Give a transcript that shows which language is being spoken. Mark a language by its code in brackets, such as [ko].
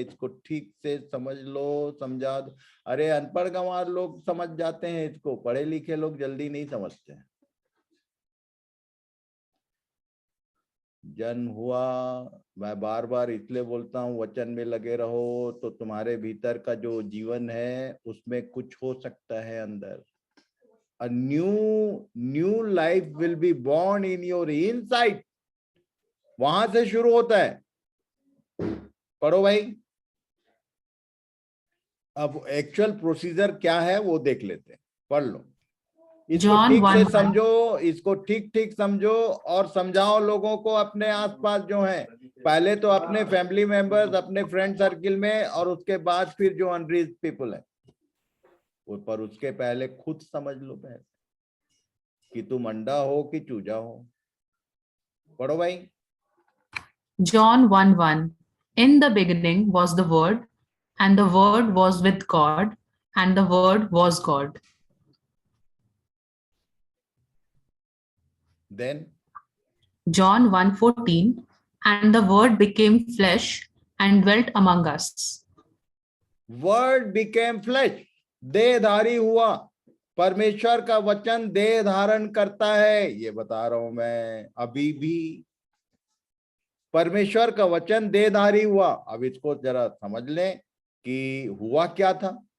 [hi] इसको ठीक से समझ लो, समझा दो। अरे अनपढ़ गंवार लोग समझ जाते हैं इसको, पढ़े लिखे लोग जल्दी नहीं समझते हैं। जन्म हुआ, मैं बार बार इसलिए बोलता हूँ वचन में लगे रहो, तो तुम्हारे भीतर का जो जीवन है उसमें कुछ हो सकता है अंदर। [en] A new life will be born in your inside. [hi] वहां से शुरू होता है। पढ़ो भाई। अब एक्चुअल प्रोसीजर क्या है वो देख लेते हैं, पढ़ लो। इसको ठीक से समझो, इसको ठीक समझो और समझाओ लोगों को अपने आसपास जो हैं। पहले तो अपने फैमिली मेंबर्स, अपने फ्रेंड सर्किल में, और उसके बाद फिर जो अनरीच्ड पीपल है, पर उसके पहले खुद समझ लो पहले कि तुम अंडा हो कि चूजा हो। पढ़ो भाई। [en] John 1:1. In the beginning was the Word, and the Word was with God, and the Word was God. Then John 1:14. And the word became flesh and dwelt among us. Word became flesh, [hi] देहधारी हुआ। परमेश्वर का वचन देह धारण करता है, ये बता रहा हूं मैं अभी भी। परमेश्वर का वचन देहधारी हुआ। अब इसको जरा समझ लें कि हुआ क्या था।